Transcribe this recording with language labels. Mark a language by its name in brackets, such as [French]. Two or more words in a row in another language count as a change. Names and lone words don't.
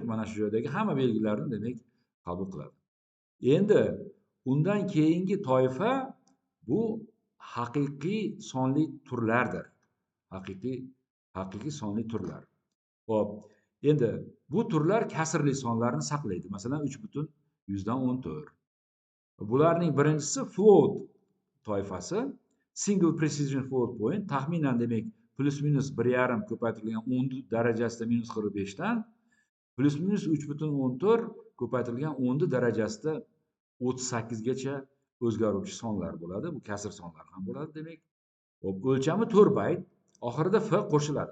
[Uzbek] Mana shu joydagi hamma belgilarni demak qabul qiladi. Endi undan keyingi toifa bu haqiqiy sonli turlardir. Haqiqiy sonli turlar. Xo'p, endi bu turlar kasrli sonlarni saqlaydi. Masalan, 3,14. Bularning birinchisi float toifasi, [English] single precision float point, [Uzbek] taxminan demak plus minus 1,5 ko'paytirilgan 10 darajasida minus 45 dan plus minus 3,14 ko'paytirilgan 10 darajasida 38 gacha o'zgaruvchi sonlar bo'ladi. Bu kasr sonlar ham bo'ladi demak. Xo'p, o'lchami 4 bayt, oxirida f qo'shiladi.